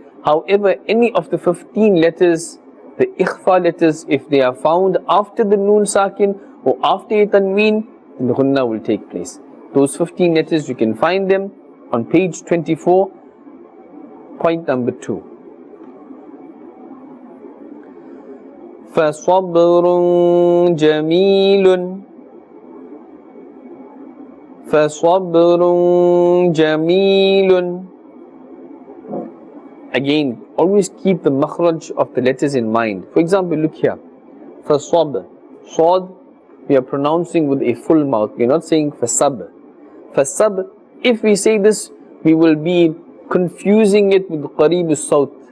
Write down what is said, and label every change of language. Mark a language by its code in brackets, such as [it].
[en] However, any of the 15 letters, the ikhfa letters, if they are found after the noon sakin or after a tanween, then the ghunna will take place. Those 15 letters, you can find them on page 24, point number 2. [ar] فَصَبْرٌ جَمِيلٌ فَصَبْرٌ جَمِيلٌ. [en] Again, always keep the makhraj of the letters in mind. For example, look here. Fasab. Sod, we are pronouncing with a full mouth. We are not saying fasab. Fasab, if we say this, we will be confusing it with qareeb as-sawt.